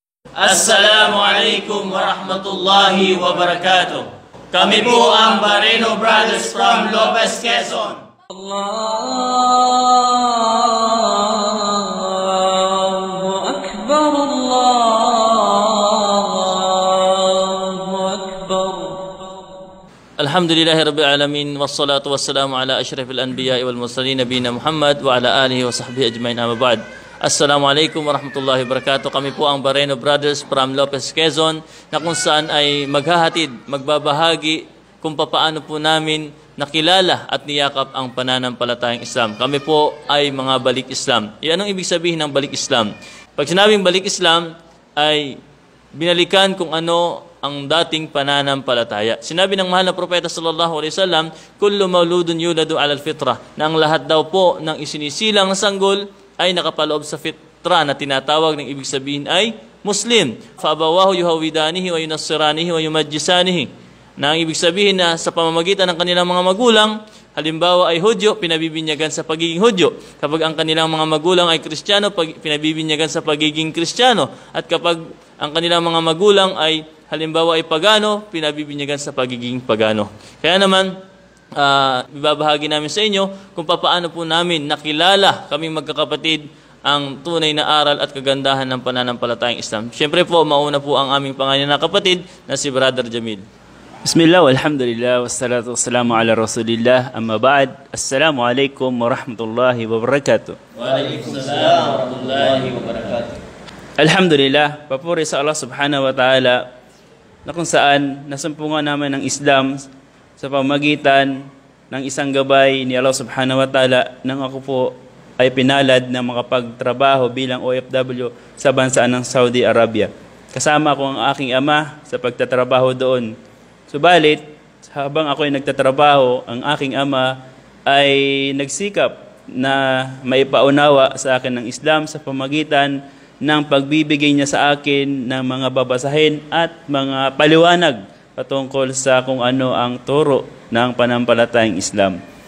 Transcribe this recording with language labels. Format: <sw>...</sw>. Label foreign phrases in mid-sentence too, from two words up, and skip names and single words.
<ar>السلام عليكم ورحمة الله وبركاته.</ar> <tl>Kami po ang Barreno Brothers from Lopez, Quezon.</tl> <ar>الله أكبر، الله أكبر. الحمد لله رب العالمين، والصلاة والسلام على أشرف الأنبياء والمرسلين نبينا محمد وعلى آله وصحبه أجمعين، أما بعد. السلام عليكم ورحمة الله وبركاته.</ar> <tl>Kami po ang Barreno Brothers from Lopez, Quezon, na kung saan ay maghahatid, magbabahagi kung papaano po namin nakilala at niyakap ang pananampalatayang Islam. Kami po ay mga balik Islam. Anong ibig sabihin ng balik Islam? Pag sinabing balik Islam ay binalikan kung ano ang dating pananampalataya. Sinabi ng mahal na propeta</tl> <ar>صلى الله عليه وسلم, كل مولود يولد على الفطرة,</ar> <tl>na ang lahat daw po ng isinisilang na sanggol ay nakapaloob sa fitra na tinatawag ng ibig sabihin ay Muslim.</tl> <ar>فأبواه يهودانه وينصرانه ويمجسانه.</ar> <tl>Na ang ibig sabihin na sa pamamagitan ng kanilang mga magulang, halimbawa ay Hudyo, pinabibinyagan sa pagiging Hudyo. Kapag ang kanilang mga magulang ay Kristiyano, pinabibinyagan sa pagiging Kristiyano. At kapag ang kanilang mga magulang ay halimbawa ay Pagano, pinabibinyagan sa pagiging Pagano. Kaya naman, ibabahagi namin sa inyo kung paano po namin nakilala kaming magkakapatid ang tunay na aral at kagandahan ng pananampalatayang Islam. Siyempre po, mauna po ang aming pangalan na kapatid na si Brother Jamil.</tl> <ar>بسم الله، والحمد لله، والصلاة والسلام على رسول الله، أما بعد. السلام عليكم ورحمة الله وبركاته. وعليكم السلام ورحمة الله وبركاته. الحمد لله,</ar> <tl>papuri sa Allah</tl> <ar>سبحانه وتعالى</ar> <tl>na kung saan nasumpungan naman ng Islam sa pamagitan ng isang gabay ni Allah</tl> <ar>سبحانه وتعالى</ar> <tl>nang ako po ay pinalad na makapagtrabaho bilang OFW sa bansa ng Saudi Arabia. Kasama ko ang aking ama sa pagtatrabaho doon. Subalit, habang ako ay nagtatrabaho, ang aking ama ay nagsikap na maipaunawa sa akin ng Islam sa pamagitan ng pagbibigay niya sa akin ng mga babasahin at mga paliwanag patungkol sa kung ano ang turo ng panampalatayang Islam.</tl>